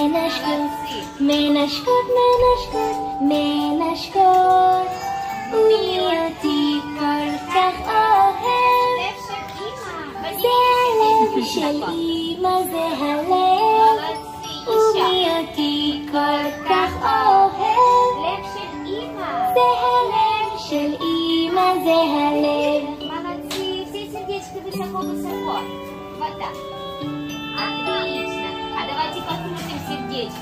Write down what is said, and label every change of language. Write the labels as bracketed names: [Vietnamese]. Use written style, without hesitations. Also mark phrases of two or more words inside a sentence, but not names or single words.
[Hebrew] מנשקות, מנשקות, מנשקות, ומי אותי כל כך אוהב. זה הלב של אמא, זה הלב, ומי אותי כל כך אוהב. זה הלב של אמא, זה הלב. [Russian] Молодцы, все сердечки высоко-высоко. Вот так. Отлично. А давайте покрутим сердечко.